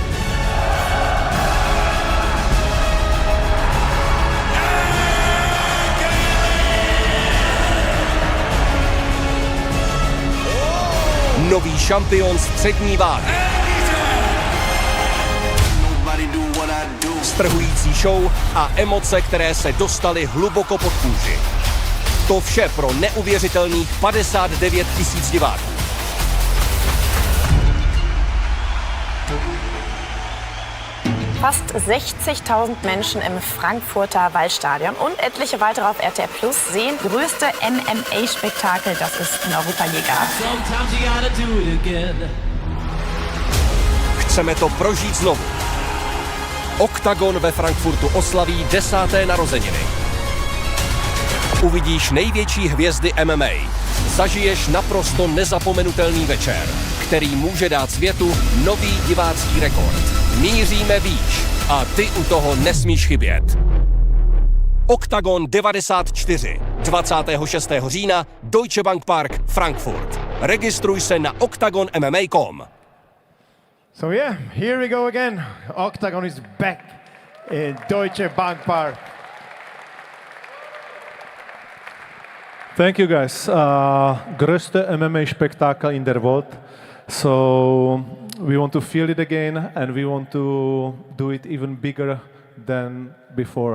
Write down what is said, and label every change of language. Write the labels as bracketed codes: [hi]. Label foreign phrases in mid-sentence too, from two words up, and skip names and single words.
[cs] Nový šampion střední váhy. Strhující show a emoce, které se dostaly hluboko pod kůži. To vše pro neuvěřitelných 59 000 diváků. [de] Fast 60.000 Menschen im Frankfurter Waldstadion und etliche weitere auf RTL Plus sehen größte MMA-Spektakel, das es in Europa je gab. [cs] Chceme to prožít znovu. Oktagon ve Frankfurtu oslaví 10. narozeniny. Uvidíš největší hvězdy MMA. Zažiješ naprosto nezapomenutelný večer, který může dát světu nový divácký rekord. Míříme výš a ty u toho nesmíš chybět. Oktagon 94. 26. října Deutsche Bank Park, Frankfurt. Registruj se na octagonmma.com. [en] So yeah, here we go again. Octagon is back in Deutsche Bank Park. Thank you guys. [de] Größte MMA-Spektakel in der Welt. [en] So we want to feel it again and we want to do it even bigger than before.